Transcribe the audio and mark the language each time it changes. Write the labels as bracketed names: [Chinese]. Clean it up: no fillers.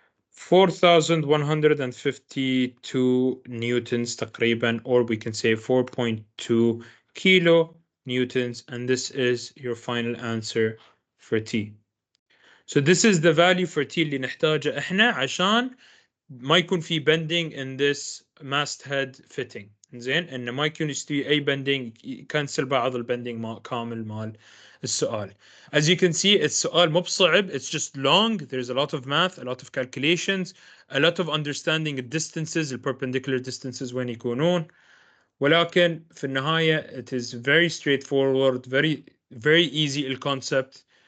[English] 4,152 newtons [Arabic] تقريبا, [English] or we can say 4.2 kilo newtons, and this is your final answer for T. So this is the value for T [Arabic] اللي نحتاجه احنا عشان ما يكون في [English] bending in this mast head fitting. [Arabic] زين انه ما يكون يستوي اي bending يكنسل بعض البندنج كامل مال السؤال. [English] As you can see [Arabic] السؤال مو بصعب, [English] it's just long, there's a lot of math, a lot of calculations, a lot of understanding the distances, the perpendicular distances [Arabic] وين يكونون, ولكن في النهاية [English] it is very straightforward, very easy الconcept.